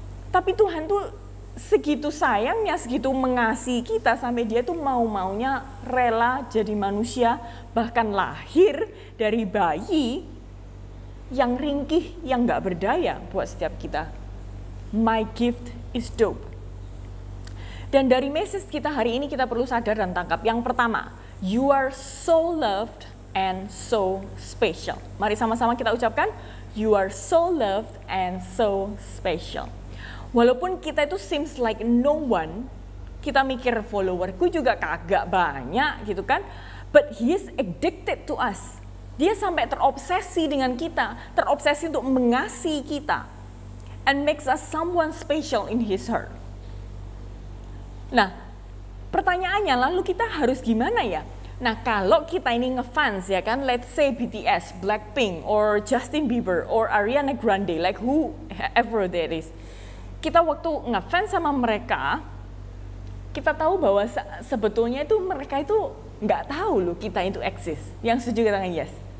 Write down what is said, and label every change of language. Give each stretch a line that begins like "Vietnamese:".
Indonesian: Tapi Tuhan tuh segitu sayangnya, segitu mengasihi kita sampai dia tuh mau-maunya rela jadi manusia, bahkan lahir dari bayi yang ringkih, yang gak berdaya buat setiap kita.
English: my gift is dope.
Indonesian: Dan dari message kita hari ini kita perlu sadar dan tangkap. Yang pertama,
English: you are so loved and so special.
Indonesian: Mari sama-sama kita ucapkan,
English: you are so loved and so special.
Indonesian: Walaupun kita itu
English: seems like no one,
Indonesian: kita mikir followerku juga kagak banyak gitu kan.
English: But he is addicted to us.
Indonesian: Dia sampai terobsesi dengan kita, terobsesi untuk mengasihi kita.
English: And makes us someone special in his heart.
Indonesian: Nah, pertanyaannya lalu kita harus gimana ya? Nah, kalau kita ini ngefans ya kan,
English: let's say BTS, Blackpink, or Justin Bieber, or Ariana Grande, like whoever that is.
Indonesian: Kita waktu ngefans sama mereka, kita tahu bahwa sebetulnya itu mereka itu nggak tahu loh kita itu eksis. Yang setuju katakan yes.